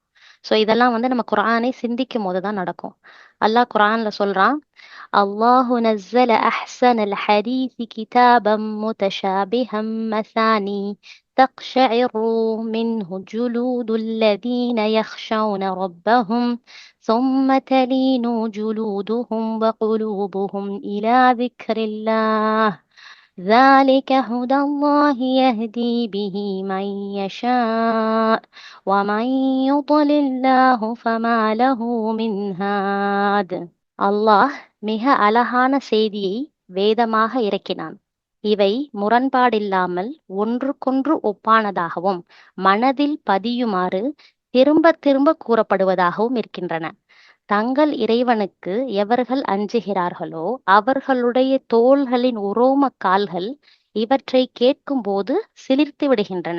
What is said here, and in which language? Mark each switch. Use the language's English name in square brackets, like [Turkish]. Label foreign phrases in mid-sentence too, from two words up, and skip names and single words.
[Tamil] சோ இதெல்லாம் வந்து நம்ம குர்ஆனை சிந்திக்கும் போதுதான் நடக்கும். அல்லாஹ் குர்ஆன்ல சொல்றான், [Arabic] الله نزل أحسن الحديث كتابا متشابها مثاني تقشعر منه جلود الذين يخشون ربهم ثم تلين جلودهم وقلوبهم إلى ذكر الله ذلك هدى الله يهدي به من يشاء ومن يضلل الله فما له من هاد. [Tamil] அல்லாஹ் மிக அழகான செய்தியை வேதமாக இறக்கினான். இவை முரண்பாடில்லாமல் ஒன்றுக்கொன்று ஒப்பானதாகவும் மனதில் பதியுமாறு திரும்ப திரும்ப கூறப்படுவதாகவும் இருக்கின்றன. தங்கள் இறைவனுக்கு எவர்கள் அஞ்சுகிறார்களோ அவர்களுடைய தோள்களின் உரோம கால்கள் இவற்றை கேட்கும் போது சிலிர்த்து விடுகின்றன.